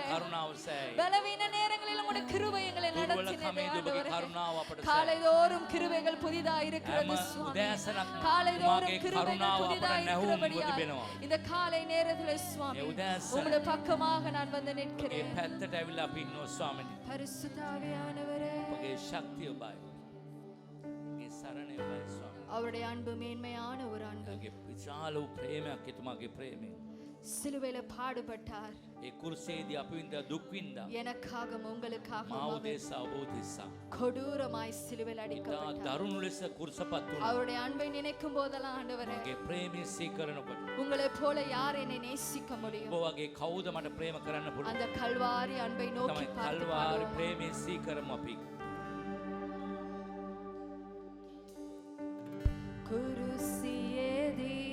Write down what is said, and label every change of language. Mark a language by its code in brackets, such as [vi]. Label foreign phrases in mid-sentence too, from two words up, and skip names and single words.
[ta] பலவீன நேரங்களில் உங்களுடைய கிருபை எங்களை நடத்தினதே ஆண்டவரே. காலைதோறும் கிருபைகள் புதிதாய் இருக்கிறது சுவாமி. காலைதோறும் கிருபைகள் புதிதாய் இருக்கிறபடியா இந்த காலை நேரத்திலே சுவாமி உங்களுடைய பக்கமாக நான் வந்து நிற்கிறேன். [si] අපි ඉන්නවා ස්වාමීනි. [ta] பரிசுத்த ஆவியானவரே, [si] ඔබගේ ශක්තිය ඔබයි. ඒ සරණ ඔබයි ස්වාමීනි. [ta] அவருடைய அன்பு மேன்மையான ஒரு அன்பு. [si] ඔබගේ විශාල වූ ප්‍රේමයක් එතුමාගේ ප්‍රේමය. [ta] சிலுவையில பாடுபட்டார். [si] ඒ කුරුසේදී අපි විඳ දුක් විඳා. [ta] எனக்காகவும் உங்களுக்காகவும் [si] මාව උදෙසා ඔබ උදෙසා. [ta] கொடூரமாய் சிலுவையில் அடிக்கப்பட்டார். [si] දරුණු ලෙස කුරුසපත් වුණා. [ta] அவருடைய அன்பை நினைக்கும் போதெல்லாம் ஆண்டவரே, [si] ඔබගේ ප්‍රේමය සීකරනකොට [ta] உங்களை போல யார் என்னை நேசிக்க முடியும்? [si] ඔබ වගේ කවුද මට ප්‍රේම කරන්න පුළුවන්? [ta] அந்த கல்வாரி அன்பை நோக்கி பார்த்து [si] කල්වාරි ප්‍රේමය සීකරමු අපි. குருசியேதி